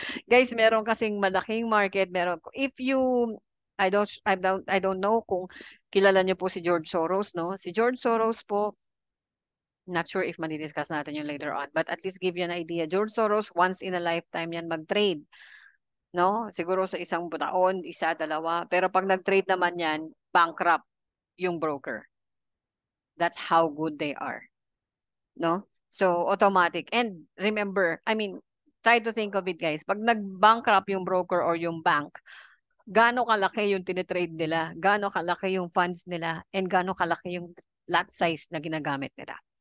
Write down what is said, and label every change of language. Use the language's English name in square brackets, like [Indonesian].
[Filipino] Guys, meron kasing malaking market, [English] if you I don't know [Filipino] kung kilala niyo po si George Soros, no? Si George Soros po, [English] not sure if [Filipino] madi-discuss natin yung later on, [English] but at least give you an idea. [Filipino] George Soros, once in a lifetime yan mag-trade, no? Siguro sa isang taon, isa, dalawa. Pero pag nag-trade naman yan, bankrupt yung broker. [English] That's how good they are, no? So, automatic. And remember, try to think of it, guys. [Filipino] Pag nag-bankrupt yung broker or yung bank, gaano kalaki yung tinitrade nila, gaano kalaki yung funds nila, and gaano kalaki yung lot size na ginagamit nila.